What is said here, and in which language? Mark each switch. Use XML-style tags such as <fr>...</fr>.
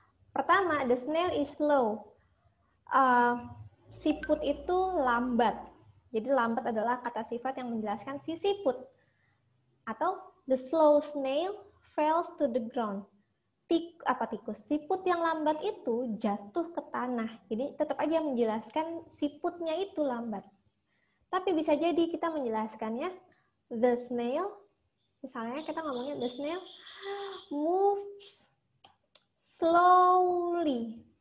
<id>Pertama,</id> <en>the snail is slow.</en> <id>Siput itu lambat. Jadi lambat adalah kata sifat yang menjelaskan si siput. Atau</id> <en>the slow snail falls to the ground.</en> <id>Tikus? Siput yang lambat itu jatuh ke tanah. Jadi tetap aja menjelaskan siputnya itu lambat. Tapi bisa jadi kita menjelaskannya</id> <en>the snail.</en> <id>Misalnya kita ngomongnya</id> <en>the snail moves slowly.</en>